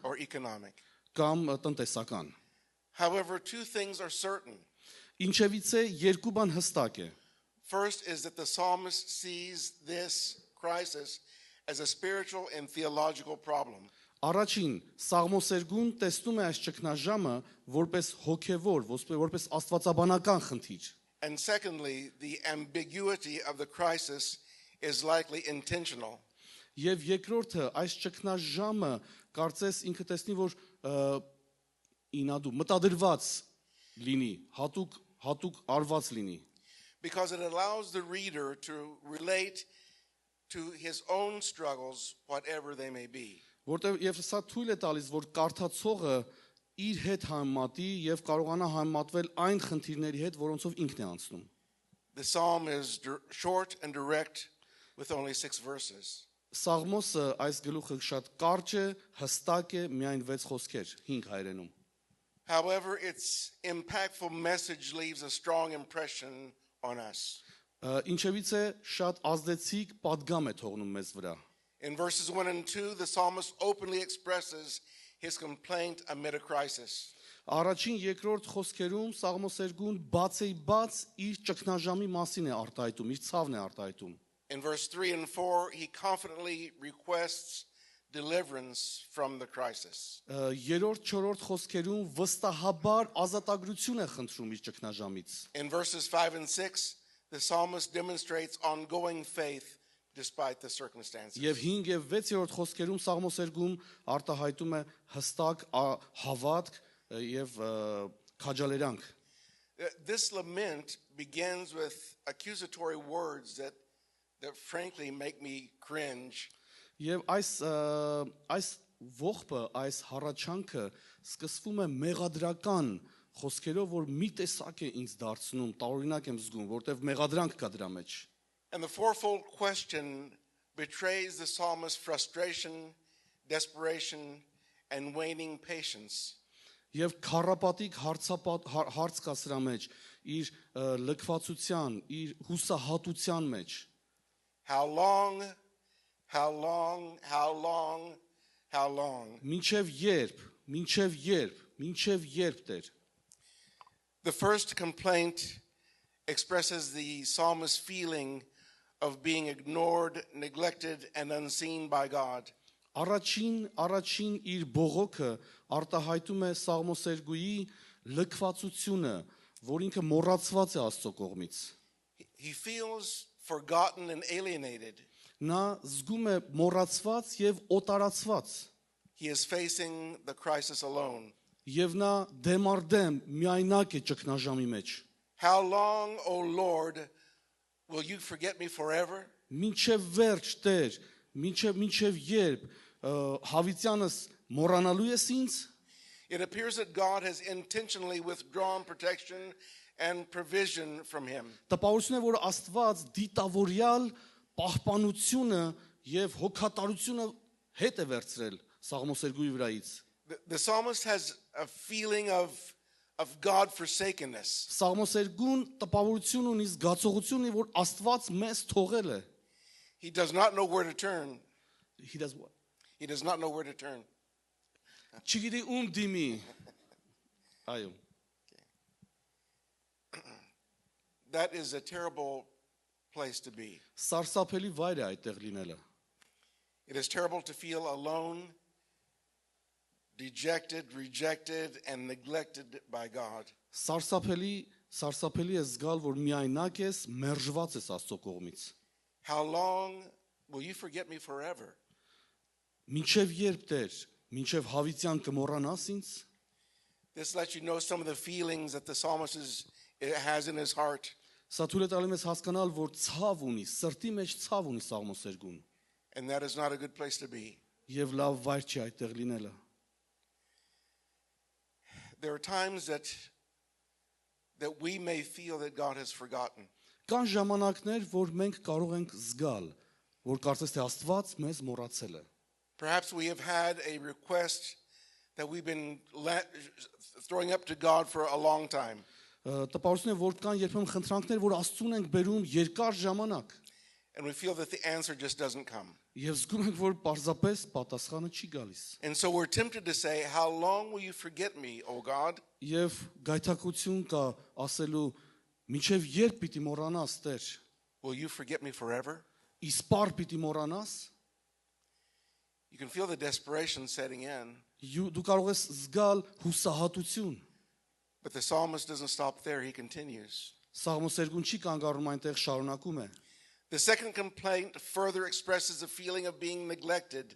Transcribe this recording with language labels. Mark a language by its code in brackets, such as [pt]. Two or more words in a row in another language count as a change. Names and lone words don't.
[en] or economic. [hy] կամ տնտեսական։ [en] However, two things are certain. [hy] Ինչևից է երկու բան հստակ է։ [en] First is that the psalmist sees this crisis as a spiritual and theological problem. [hy] Առաջին Սաղմոսերգուն տեսնում է այս ճգնաժամը որպես հոգևոր, որպես աստվածաբանական խնդիր։ [en] And secondly, the ambiguity of the crisis is likely intentional. [hy] Եվ երկրորդը այս ճգնաժամը կարծես ինքը տեսնի, որ ինադու մտադրված լինի, հատուկ արված լինի։ [en] Because it allows the reader to relate to his own struggles, whatever they may be. [hy] Որտեվ եւ սա թույլ է տալիս, որ կարդացողը իր հետ համեմատի եւ կարողանա համեմատվել այն խնդիրների հետ, որոնցով ինքն է անցնում։ [en] The psalm is short and direct with only 6 verses. [hy] Սաղմոսը այս գլուխը շատ կարճ է, հստակ է, միայն 6 խոսքեր, 5 հայերենում։ [en] However, its impactful message leaves a strong impression on us. [hy] Ինչևից է շատ ազդեցիկ պատգամ է թողնում մեզ վրա։ [en] In verses 1 and 2, the psalmist openly expresses his complaint amid a crisis. [hy] Առաջին երկրորդ խոսքերում Սաղմոսերգուն բացեիբաց իր ճգնաժամի մասին է արտահայտում, իր ցավն է արտահայտում։ [en] In verse 3 and 4, he confidently requests deliverance from the crisis. [hy] Երրորդ, չորրորդ խոսքերում վստահաբար ազատագրություն է խնդրում իր ճգնաժամից։ [en] In verses 5 and 6, the psalmist demonstrates ongoing faith despite the circumstances. [hy] Եվ 5 եւ 6-րդ խոսքերում Սաղմոսերգում արտահայտում է հստակ հավատք եւ քաջալերանք։ [en] This lament begins with accusatory words that frankly make me cringe. [hy] Եվ այս ողբը, այս հառաչանքը սկսվում է մեղադրական խոսքերով, որ մի տեսակ է ինձ դարձնում, տարօրինակ եմ զգում, որտեվ մեղադրանք կա դրա մեջ։ [en] And the fourfold question betrays the psalmist's frustration, desperation, and waning patience. [hy] Եվ քառապատիկ հարց կա սրա մեջ, իր լքվածության, իր հուսահատության մեջ։ [en] How long, how long, how long, how long? [hy] Մինչև երբ Տեր։ [en] The first complaint expresses the psalmist's feeling of being ignored, neglected, and unseen by God. [hy] Առաջին իր բողոքը արտահայտում է Սաղմոսերգուի լքվածությունը, որ ինքը մոռացված է Աստծո կողմից։ [en] He feels forgotten and alienated. [hy] Նա զգում է մոռացված եւ օտարացված։ [en] He is facing the crisis alone. [hy] Եվ նա դեմ առ դեմ միայնակ է ճգնաժամի մեջ։ [en] How long, O Lord, will you forget me forever? [hy] Մինչև վերջ Տեր, մինչև երբ հավիտյանս մոռանալու ես ինձ։ [en] It appears that God has intentionally withdrawn protection and provision from him. [hy] Տպավորություն է, որ Աստված դիտավորյալ պահպանությունը եւ հոգատարությունը հետ է վերցրել Սաղմոսերգուի վրայից։ [en] The psalmist has a feeling of God forsakenness. [hy] Սաղմոսերգուն տպավորություն ունի, զգացողություն ունի, որ Աստված մեզ թողել է։ [en] He does not know where to turn. He does what? He does not know where to turn. [hy] Չգիտի ում դիմի։ Այո։ [en] That is a terrible place to be. [hy] Սարսափելի վայր է այդտեղ լինելը։ [en] It is terrible to feel alone, dejected, rejected, and neglected by God. [hy] Սարսափելի է զգալ, որ միայնակ ես, մերժված ես Աստծո կողմից։ [en] How long will you forget me forever? [hy] Մինչև երբ Տեր, մինչև հավիտյան կմոռանաս ինձ։ [en] This lets you know some of the feelings that the psalmist has in his heart. [hy] Սա թույլ է տալիս մեզ հասկանալ, որ ցավ ունի, սրտի մեջ ցավ ունի Սաղմոսերգուն։ [en] And that is not a good place to be. [hy] Եվ լավ վայր չի այդտեղ լինելը։ [en] There are times that we may feel that God has forgotten. [hy] Կան ժամանակներ, որ մենք կարող ենք զգալ, որ կարծես թե Աստված մեզ մոռացել է։ [en] Perhaps we have had a request that we've been throwing up to God for a long time. [hy] Տպավորություն է, որ կան երբեմն խնդրանքներ, որ Աստծուն ենք բերում երկար ժամանակ։ [en] And we feel that the answer just doesn't come. [hy] Եվ զգում ենք, որ պարզապես պատասխանը չի գալիս։ [en] And so we're tempted to say, how long will you forget me, O God? [hy] Եվ գայթակղություն կա ասելու, մինչև երբ պիտի մոռանաս Տեր։ [en] Will you forget me forever? [hy] Իսպար պիտի մոռանաս։ [en] You can feel the desperation setting in. [hy] Դու կարող ես զգալ հուսահատություն։ [en] But the psalmist doesn't stop there, he continues. [hy] Սաղմոսերգուն չի կանգառում այնտեղ, շարունակում է։ [en] The second complaint further expresses a feeling of being neglected.